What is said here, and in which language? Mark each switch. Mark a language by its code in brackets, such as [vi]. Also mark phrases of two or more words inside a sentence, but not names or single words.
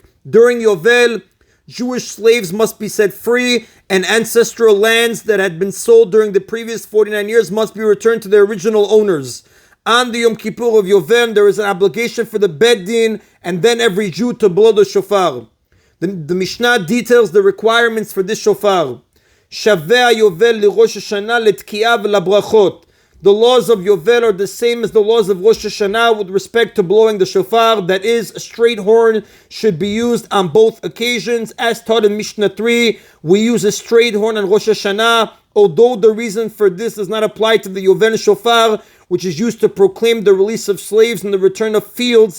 [en] During Yovel, Jewish slaves must be set free, and ancestral lands that had been sold during the previous 49 years must be returned to their original owners. On the Yom Kippur of Yovel, there is an obligation for the Beit Din and then every Jew to blow the shofar. The Mishnah details the requirements for this shofar. [he] שוה יובל לראש השנה לתקיעה ולברכות. [en] The laws of Yovel are the same as the laws of Rosh Hashanah with respect to blowing the shofar. That is, a straight horn should be used on both occasions. As taught in Mishnah 3, we use a straight horn on Rosh Hashanah, although the reason for this does not apply to the Yovel shofar, which is used to proclaim the release of slaves and the return of fields.